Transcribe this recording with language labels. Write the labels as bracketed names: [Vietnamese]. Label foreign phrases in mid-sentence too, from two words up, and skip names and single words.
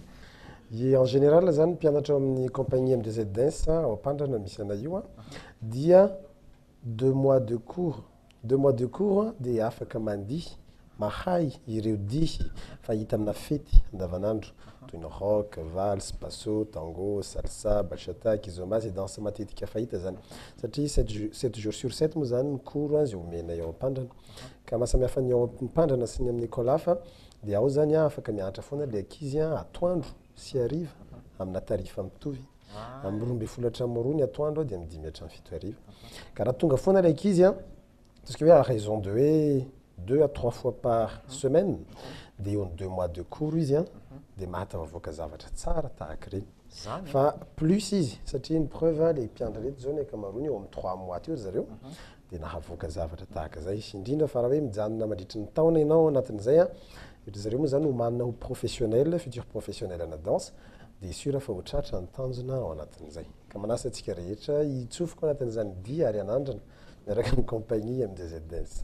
[French] En général [Malagasy] zany mpianatra amin'ny compagnie MDZ Dance ao Ampandrana misy ana io dia [French] 2 mois de cours [Malagasy] dia afaka mandihy mahay ireo dihy fahita amina fety andavanandro toy ny rock, valse, basso, tango, salsa, bachata, kizomba zay danse matetika fahita zany satria [French] 7 jours sur [Malagasy] 7 moa zany ny cours zay omenay ao Ampandrana ka mahasamihafa ny ao Ampandrana sy ny amin'ny école hafa dia ao zany afaka mianatra foana le ankizy atoandro sy hariva amina tarifa mitovy amin'ny 12 hatramin'ny 2 atoandro dia amin'ny 5 hatramin'ny 7 hariva ka raha tonga foana le ankizy [French] parce que à raison de 2 à 3 fois par semaine [Malagasy] dia eo [French] 2 mois de cours [Malagasy] izy dia mahatavavoaka zavatra tsara tahaka ireny fa plus izy satria ny preuve le mpiandra reto zao ny ankamaroany eo amin'ny 3 mois teo zareo dia nahavoaka zavatra tahaka zay indrindra fa raha hoe mijanona mandritry ny taona ianao anatin'izay ohatra zareo moa zany homanina ho [French] professionnel futur professionnel [Malagasy] ana danse dia sûr fa ho tratra ny tanjona ao anatin'izay ka manasa antsika rehetra hitsofoko anatin'izany dia ary anandrana miaraka amin'ny compagnie MDZ Dance.